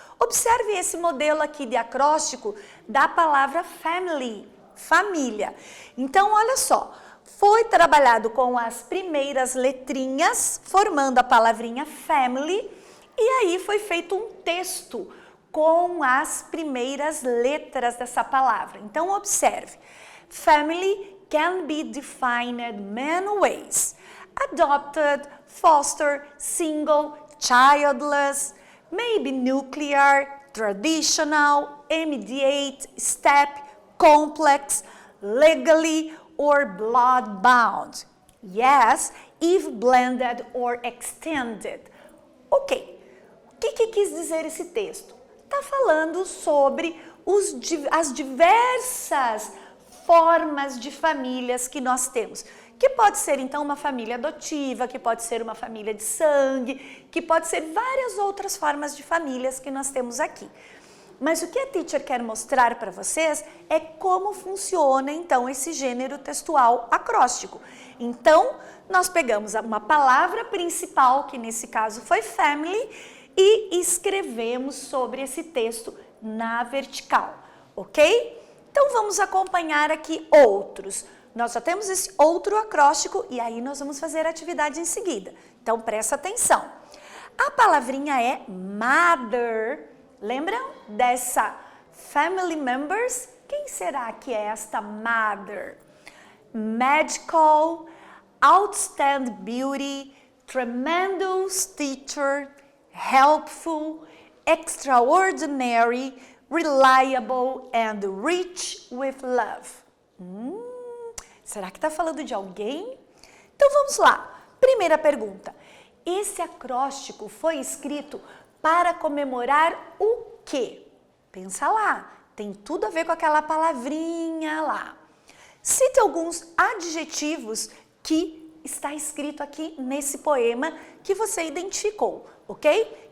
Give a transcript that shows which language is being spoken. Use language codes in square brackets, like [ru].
[pt] Observe esse modelo aqui de acróstico da palavra family, família. Então, olha só, foi trabalhado com as primeiras letrinhas, formando a palavrinha family, e aí foi feito um texto com as primeiras letras dessa palavra. Então, observe, [en] family can be defined many ways. Adopted, foster, single, childless, maybe nuclear, traditional, immediate, step, complex, legally or blood-bound. Yes, if blended or extended. [pt] Ok, o que quis dizer esse texto? Está falando sobre as diversas formas de famílias que nós temos. Que pode ser, então, uma família adotiva, que pode ser uma família de sangue, que pode ser várias outras formas de famílias que nós temos aqui. Mas o que a Teacher quer mostrar para vocês é como funciona, então, esse gênero textual acróstico. Então, nós pegamos uma palavra principal, que nesse caso foi family, e escrevemos sobre esse texto na vertical, ok? Então, vamos acompanhar aqui outros. Nós já temos esse outro acróstico e aí nós vamos fazer a atividade em seguida. Então, presta atenção. A palavrinha é mother. Lembram dessa family members? Quem será que é esta mother? [en] Magical, outstanding beauty, tremendous teacher, helpful, extraordinary, reliable and rich with love. [pt] Será que está falando de alguém? Então vamos lá. Primeira pergunta. Esse acróstico foi escrito para comemorar o quê? Pensa lá. Tem tudo a ver com aquela palavrinha lá. Cite alguns adjetivos que está escrito aqui nesse poema que você identificou, ok?